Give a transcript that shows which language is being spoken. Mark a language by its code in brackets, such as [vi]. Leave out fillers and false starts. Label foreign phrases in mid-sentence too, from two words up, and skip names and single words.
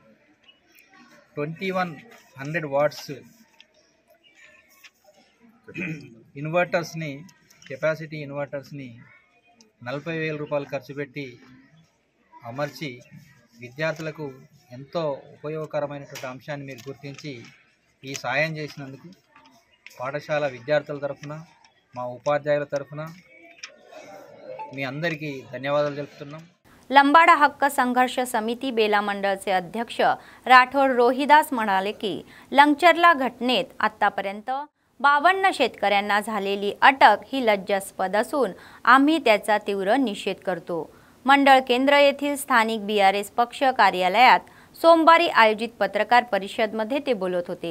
[te] 2100 వాట్స్ ఇన్వర్టర్స్ని, కెపాసిటీ ఇన్వర్టర్స్ని 40,000 రూపాయలు ఖర్చు పెట్టి అమర్చి విద్యార్థులకు ఎంతో ఉపయోగకరమైనటువంటి అంశాన్ని మీరు గుర్తించి ఈ సాయం చేసినందుకు పాఠశాల విద్యార్థుల తరఫున, మా ఉపాధ్యాయుల తరఫున మీ అందరికీ ధన్యవాదాలు తెలుపుతున్నాం। [mr] लंबाडा हक्क संघर्ष समिती बेला मंडळचे अध्यक्ष राठोड रोहिदास म्हणाले की लंगचरला घटनेत आतापर्यंत 52 शेतकऱ्यांना झालेली अटक ही लज्जास्पद असून आम्ही त्याचा तीव्र निषेध करतो। मंडळ केंद्र येथील स्थानिक बीआरएस पक्ष कार्यालयात सोमवारी आयोजित पत्रकार परिषदेमध्ये ते बोलत होते।